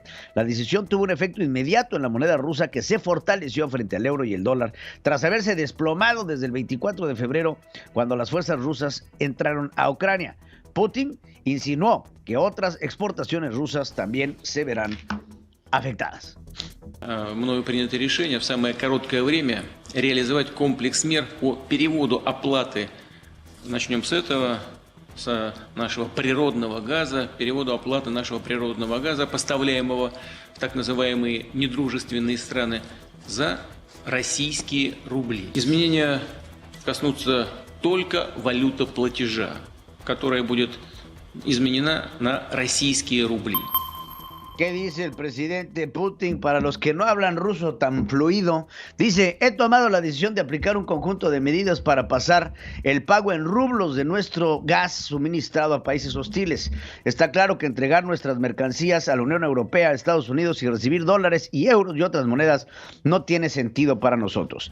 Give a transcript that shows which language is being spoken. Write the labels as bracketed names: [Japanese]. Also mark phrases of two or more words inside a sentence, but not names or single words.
[Spanish] La decisión tuvo un efecto inmediato en la moneda rusa, que se fortaleció frente al euro y el dólar tras haberse desplomado desde el 24 de febrero, cuando las fuerzas rusas entraron a Ucrania. Putin insinuó que otras exportaciones rusas también se verán afectadas. [Russian] Мною принято решение в самое короткое время реализовать комплекс мер по переводу оплаты. Начнем с этого, с нашего природного газа, переводу оплаты нашего природного газа, поставляемого в так называемые недружественные страны, за российские рубли. Изменения коснутся только валютоплатежа, которая будет изменена на российские рубли. [Spanish] ¿Qué dice el presidente Putin? Para los que no hablan ruso tan fluido, dice: he tomado la decisión de aplicar un conjunto de medidas para pasar el pago en rublos de nuestro gas suministrado a países hostiles. Está claro que entregar nuestras mercancías a la Unión Europea, a Estados Unidos, y recibir dólares y euros y otras monedas no tiene sentido para nosotros.